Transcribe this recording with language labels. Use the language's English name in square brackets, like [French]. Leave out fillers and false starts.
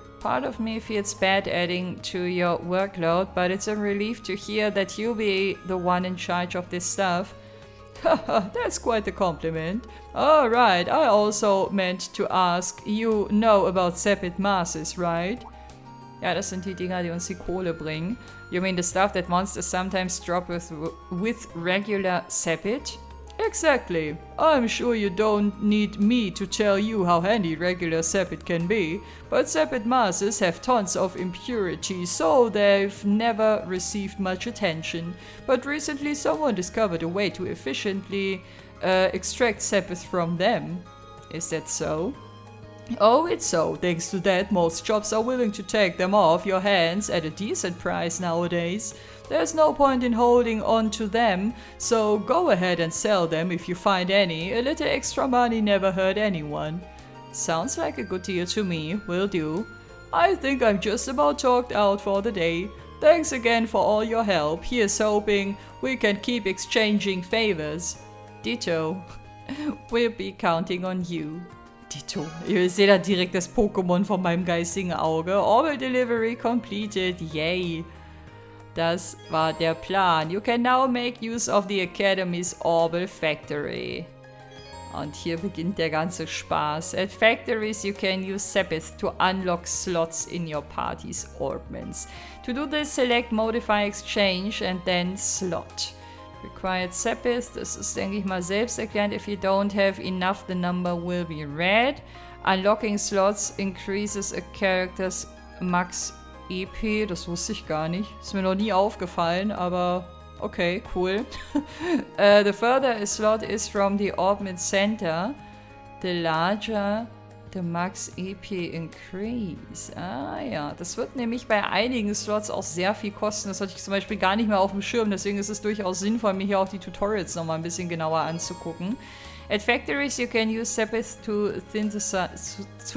[English] Part of me feels bad adding to your workload, but it's a relief to hear that you'll be the one in charge of this stuff. Haha, that's quite a compliment. Alright, I also meant to ask, you know about Sepid masses, right? [German] Ja, das sind die Dinger, die uns die Kohle bringen. [English] You mean the stuff that monsters sometimes drop with regular Sepid? Exactly. I'm sure you don't need me to tell you how handy regular Sepid can be, but Sepid masses have tons of impurities, so they've never received much attention. But recently someone discovered a way to efficiently extract Sepid from them. Is that so? Oh, it's so. Thanks to that, most shops are willing to take them off your hands at a decent price nowadays. There's no point in holding on to them, so go ahead and sell them if you find any. A little extra money never hurt anyone. Sounds like a good deal to me. Will do. I think I'm just about talked out for the day. Thanks again for all your help. Here's hoping we can keep exchanging favors. Ditto. We'll be counting on you. Ditto. [German] Ihr seht da direkt das Pokémon von meinem geistigen Auge. [English] Orbital Delivery completed. Yay. [German] Das war der Plan. [English] You can now make use of the Academy's Orbital Factory. [German] Und hier beginnt der ganze Spaß. [English] At factories you can use Sepith to unlock slots in your party's orbments. To do this, select Modify Exchange and then Slot. [German] Required Sepith, das ist, denke ich mal, selbsterklärend. [English] If you don't have enough, the number will be red. Unlocking slots increases a character's max EP, [German] das wusste ich gar nicht. Ist mir noch nie aufgefallen, aber okay, cool. [English] The further a slot is from the orbit center, the larger the max EP increase. [German] Ah ja, das wird nämlich bei einigen Slots auch sehr viel kosten. Das hatte ich zum Beispiel gar nicht mehr auf dem Schirm, deswegen ist es durchaus sinnvoll, mir hier auch die Tutorials nochmal ein bisschen genauer anzugucken. [English] At factories you can use Sepith to synthesize...